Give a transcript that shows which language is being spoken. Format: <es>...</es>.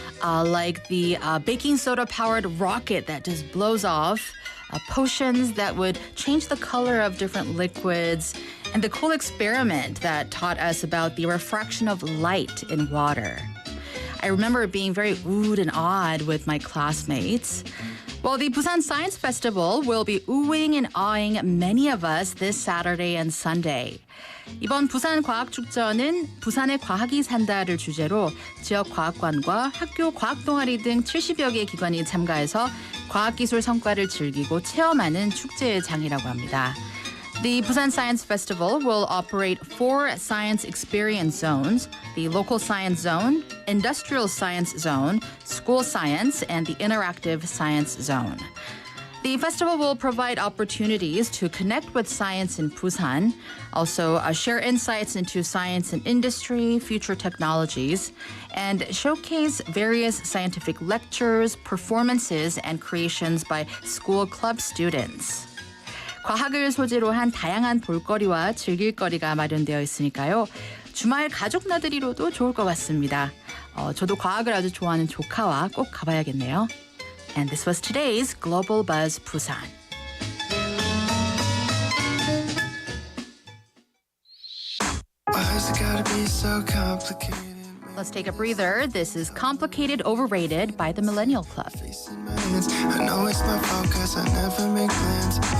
<en>Like the baking soda-powered rocket that just blows off, potions that would change the color of different liquids, and the cool experiment that taught us about the refraction of light in water. I remember being very oohed and awed with my classmates. Well, the Busan Science Festival will be oohing and awing many of us this Saturday and Sunday.</en> <ko>이번 부산 과학축제는 부산의 과학이 산다를 주제로 지역 과학관과 학교 과학동아리 등 70여 개 기관이 참가해서 과학기술 성과를 즐기고 체험하는 축제의 장이라고 합니다.</ko> <en>The Busan Science Festival will operate 4 science experience zones: the local science zone, industrial science zone, school science, and the interactive science zone. The festival will provide opportunities to connect with science in Busan, also share insights into science and industry, future technologies, and showcase various scientific lectures, performances, and creations by school club students.</en> <ko>과학을 소재로 한 다양한 볼거리와 즐길거리가 마련되어 있으니까요. 주말 가족 나들이로도 좋을 것 같습니다. 저도 과학을 아주 좋아하는 조카와 꼭 가봐야겠네요.</ko> <en>And this was today's Global Buzz Busan. Why's it gotta be so complicated? Let's take a breather. This is Complicated Overrated by the Millennial Club. I know it's my fault cause I never make plans.</en>